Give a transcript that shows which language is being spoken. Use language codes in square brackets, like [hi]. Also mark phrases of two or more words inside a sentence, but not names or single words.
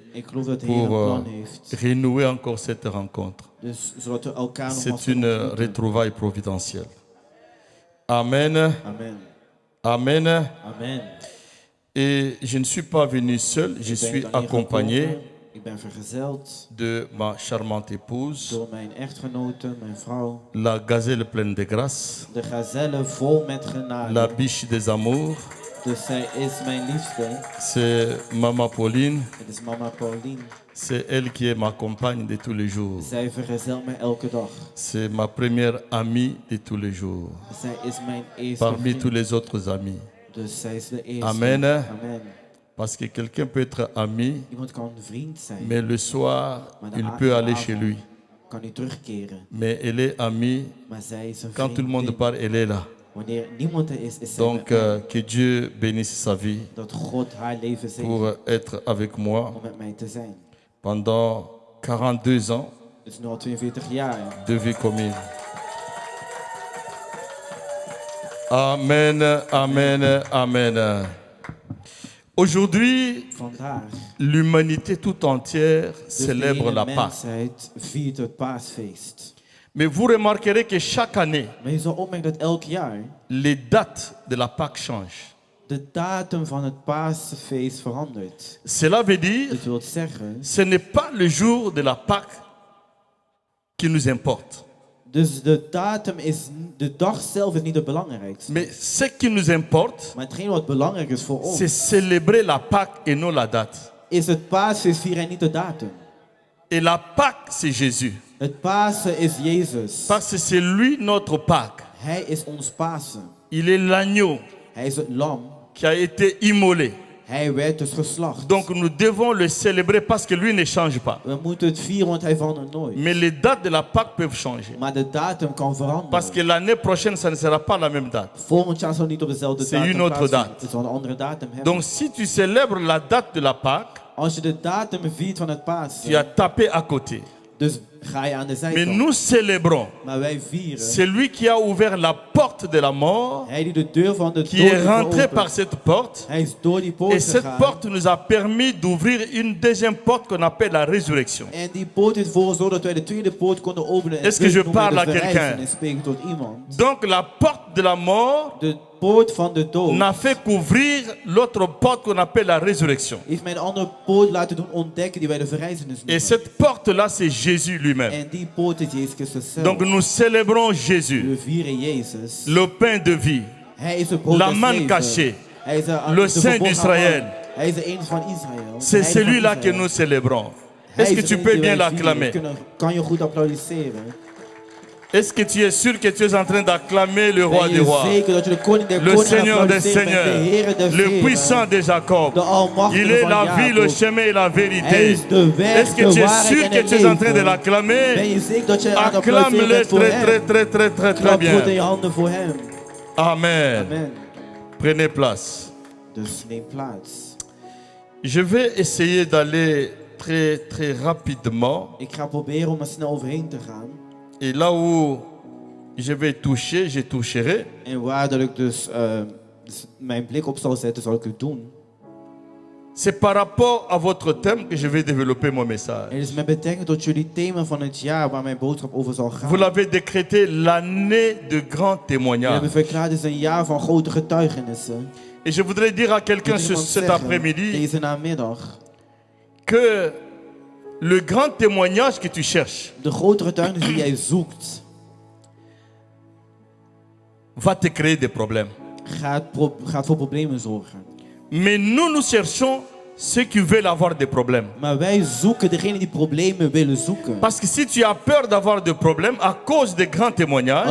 [nl] Ik geloof dat de Heer [fr] pour [nl] een plan heeft. [fr] renouer encore cette rencontre. [nl] Dus zodat we elkaar nogmaals [fr] C'est [nl] kunnen [fr] une [nl] ontmoeten. [fr] retrouvaille providentielle. Amen. Amen. Amen. Amen. Et je ne suis pas venu seul, je [nl] Ik ben [fr] suis [nl] dan hier [fr] accompagné [nl] gekomen. Ik ben vergezeld [fr] de ma charmante épouse, [nl] door mijn echtgenote, mijn vrouw. [fr] la gazelle pleine de grâce, [nl] De gazelle vol met genade. [fr] la biche des amours. [nl] Dus zij is mijn liefste. [fr] C'est Maman Pauline, [nl] Het is mama Pauline. [fr] c'est elle qui est ma compagne de tous les jours. [nl] Zij vergezelt mij elke dag. [fr] C'est ma première amie de tous les jours, [nl] Zij is mijn eerste [fr] parmi [nl] vriend. [fr] tous les autres amis. [nl] Dus zij is de eerste. Amen. Amen. [fr] Parce que quelqu'un peut être ami, [nl] Iemand kan een vriend zijn, [fr] mais le soir, [nl] maar [fr] il [nl] de [fr] peut aller [nl] avond [fr] chez lui. [nl] kan hij terugkeren. [fr] Mais elle est amie, [nl] Maar zij is een [fr] quand tout le monde [nl] vriendin. [fr] parle, elle est là. [nl] Wanneer niemand er is zij [fr] Donc, [nl] met mij. [fr] que Dieu bénisse sa vie [nl] Dat God haar leven zegent [fr] pour être avec moi [nl] om met mij te zijn. [fr] pendant 42 ans [nl] Het is nu al 42 jaar. [fr] de vie commune. Amen, amen, amen. Aujourd'hui, [nl] Vandaag, [fr] l'humanité tout entière [nl] dus [fr] célèbre [nl] de [fr] la [nl] hele [fr] Pâque. [nl] mensheid viert het paasfeest. [fr] Mais vous remarquerez que chaque année, [nl] Maar je zal opmerken dat elk jaar [fr] les dates de la Pâque changent. [nl] de datum van het paasfeest verandert. [fr] Cela veut dire, [nl] Dat wil zeggen, [fr] ce n'est pas le jour de la Pâque qui nous importe. [nl] dus de datum is, de dag zelf is niet het belangrijkste. [fr] Mais ce qui nous importe, [nl] Maar hetgeen wat belangrijk is voor [fr] c'est [nl] ons, [fr] célébrer la Pâque et non la date. [nl] is het paasfeest vieren en niet de datum. [fr] Et la Pâque, c'est Jésus. [nl] Het Pasen is Jezus. [fr] Parce que c'est lui notre Pâque. [nl] Hij is ons Pasen. [fr] Il est l'agneau [nl] Hij is het lam. [fr] qui a été immolé. [nl] Hij werd dus geslacht. [fr] Donc nous devons le célébrer parce que lui ne change pas. [nl] We moeten het vieren, want hij verandert nooit. [fr] Mais les dates de la Pâque peuvent changer. [nl] Maar de datum kan veranderen. [fr] Parce que l'année prochaine, ça ne sera pas la même date. [nl] Volgend jaar zal het niet op dezelfde [fr] C'est [nl] datum [fr] une autre [nl] plaatsvinden. [fr] date. [nl] Het zal een andere datum hebben. [fr] Donc si tu célèbres la date de la Pâque, [nl] Als je de datum viert van het [fr] tu [nl] Pasen, [fr] as tapé à côté. [nl] dus ga je aan de [fr] Mais [nl] zijkant. [fr] nous célébrons [nl] Maar wij vieren. [fr] celui qui a ouvert la porte de la mort, [nl] Hij die de deur van de [fr] qui [nl] dood [fr] est [nl] heeft [fr] rentré [nl] geopend. [fr] par cette porte. [nl] Hij is door die [fr] Et [nl] poort [fr] cette [nl] gegaan. [fr] porte nous a permis d'ouvrir une deuxième porte qu'on appelle la résurrection. [nl] En die poort heeft ervoor gezorgd dat wij de tweede poort konden openen. En [fr] Est-ce que je [nl] dit noemen [fr] parle [nl] de [fr] à quelqu'un? [nl] verrijzen en spreken tot iemand. [fr] Donc la porte de la mort [nl] De poort van de dood [fr] n'a fait qu'ouvrir l'autre porte qu'on appelle la résurrection. [nl] heeft mij een andere poort laten doen ontdekken die wij de verrijzenis [fr] Et [nl] noemen. [fr] cette porte-là, c'est Jésus lui-même. [nl] En die poort is Jezus Christus zelf. [fr] Donc nous célébrons Jésus, [nl] We vieren Jezus. [fr] le pain de vie, [nl] Hij is het brood [fr] la [nl] des [fr] manne [nl] levens. [fr] cachée, [nl] Hij is [fr] le [nl] de [fr] Saint [nl] verborgen [fr] d'Israël. [nl] man. Hij is de een van Israël. [fr] c'est [nl] De heilige van [fr] celui-là que [nl] Israël. [fr] nous célébrons. [nl] Hij [fr] Est-ce [nl] is [fr] que tu [nl] de [fr] peux [nl] een die [fr] bien [nl] wij vieren. [fr] l'acclamer? [nl] Kan je goed applaudisseren? [fr] Est-ce que tu es sûr que tu es en train d'acclamer le roi [nl] Ben [fr] des [nl] je [fr] rois, [nl] zeker dat je de koning der [fr] le [nl] koningen [fr] Seigneur des [nl] applaudisseert bent, de Heere [fr] seigneurs, [nl] der [fr] le [nl] heren, [fr] puissant de Jacob? [nl] de almachtige [fr] Il est [nl] van [fr] la vie, le [nl] Jacob. [fr] chemin et la [nl] Hij [fr] vérité. [nl] is de weg, [fr] Est-ce que [nl] de [fr] tu es [nl] waarheid [fr] sûr [nl] en [fr] que [nl] het [fr] tu es en train de [nl] leven. Ben [fr] l'acclamer? [nl] je zeker dat je aan het applaudisseren [fr] Acclame-le [nl] bent voor [fr] très, [nl] hem? [fr] très, très, très, très, très [nl] Klap goed in je [fr] bien. [nl] handen voor hem. [fr] Amen. [nl] Amen. [fr] Prenez place. [nl] Dus neem plaats. [fr] Je vais essayer d'aller très, très rapidement. [nl] Ik ga proberen om er snel overheen te gaan. [fr] Et là où je vais toucher, je toucherai. [nl] En waar dat ik dus mijn blik op zal zetten, zal ik het doen. [fr] C'est par rapport à votre thème que je vais développer mon message. [nl] Het is met betrekking tot jullie thema van het jaar waar mijn boodschap over zal gaan. [fr] Vous l'avez décrété l'année de grands [nl] We [fr] témoignages. [nl] hebben verklaard, het is een jaar van grote getuigenissen. [fr] Et je voudrais dire à quelqu'un [nl] Moet iemand [fr] cet [nl] zeggen, [fr] après-midi [nl] deze namiddag, [fr] que le grand témoignage que tu cherches [nl] de grote getuigenis die jij zoekt, [fr] va te créer des problèmes. [nl] gaat voor problemen zorgen. [fr] Mais nous cherchons ceux qui veulent avoir des problèmes. [nl] Maar wij zoeken degene die problemen willen zoeken. [fr] Parce que si tu as peur d'avoir des problèmes à cause des grands témoignages,